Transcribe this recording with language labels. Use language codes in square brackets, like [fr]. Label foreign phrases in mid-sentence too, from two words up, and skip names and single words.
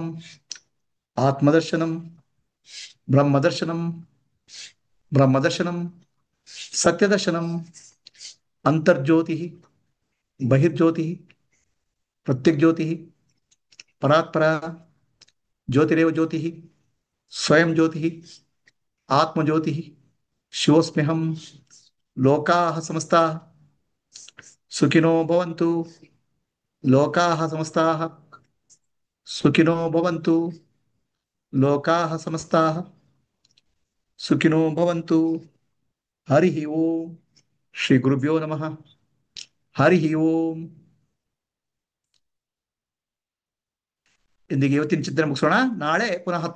[sa] ಆತ್ಮದರ್ಶನಂ ಬ್ರಹ್ಮದರ್ಶನಂ ಬ್ರಹ್ಮದರ್ಶನಂ, ಸತ್ಯದರ್ಶನಂ, ಅಂತರ್ಜ್ಯೋತಿ ಬಹಿರ್ಜ್ಯೋತಿ ಪ್ರತ್ಯಗ್ಜ್ಯೋತಿ ಪರಾತ್ಪರ ಜ್ಯೋತಿರೇವ ಜ್ಯೋತಿ ಸ್ವಯಂ ಜ್ಯೋತಿ ಆತ್ಮಜ್ಯೋತಿ. ಶಿವೋಸ್ಮ್ಯಹಂ. ಲೋಕಾಃ ಸಮಸ್ತಾಃ ಸುಖಿನೋ ಭವಂತು. ಲೋಕಾಃ ಸಮಸ್ತಾಃ ಸುಖಿನೋ ಭವಂತು ಲೋಕಾಃ ಸಮಸ್ತಾಃ ಸುಖಿನೋ ಭವಂತು. ಹರಿ ಓಂ. ಶ್ರೀ ಗುರುಭ್ಯೋ ನಮಃ. ಹರಿ ಓಂ. [kn] ಇಂದಿಗೆ ಇವತ್ತಿನ ಚಿಂತನೆ ಮುಗಿಸೋಣ. ನಾಳೆ ಪುನಃ 10